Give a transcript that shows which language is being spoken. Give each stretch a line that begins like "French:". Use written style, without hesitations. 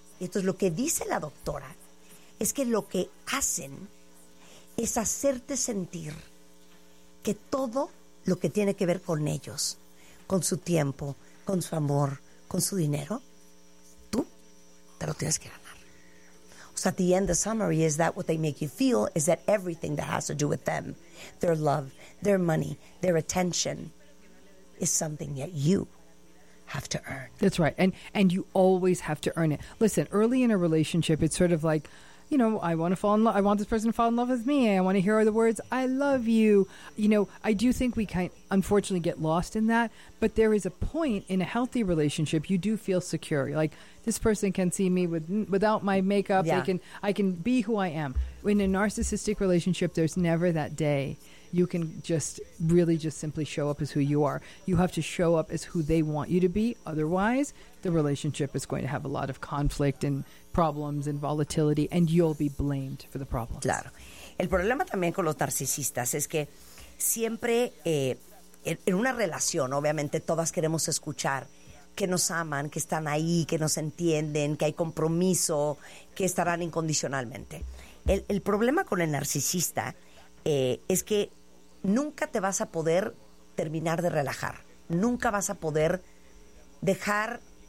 Spanish: Y entonces lo que dice la doctora es que lo que hacen es hacerte sentir que todo lo que tiene que ver con ellos, con su tiempo, con su amor, con su dinero, tú te lo tienes que ganar.
English: So at the end, the summary is that what they make you feel is that everything that has to do with them, their love, their money, their attention, is something that you have to earn. That's right. And you always have to earn it. Listen, early in a relationship, it's sort of like, you know, I want to fall in love. I want this person to fall in love with me. I want to hear the words, I love you. You know, I do think we can unfortunately get lost in that. But there is a point in a healthy relationship, you do feel secure. Like, this person can see me without my makeup. Yeah. I can be who I am. In a narcissistic relationship, there's never that day you can just really just simply show up as who you are. You have to show up as who they want you to be. Otherwise, the relationship is going to have a lot of conflict and problems and volatility, and you'll be blamed for the problems.
Spanish: Claro. El problema también con los narcisistas es que siempre en una relación, obviamente, todas queremos escuchar que nos aman, que están ahí, que nos entienden, que hay compromiso, que estarán incondicionalmente. El problema con el narcisista es que nunca te vas a poder terminar de relajar. Nunca vas a poder dejar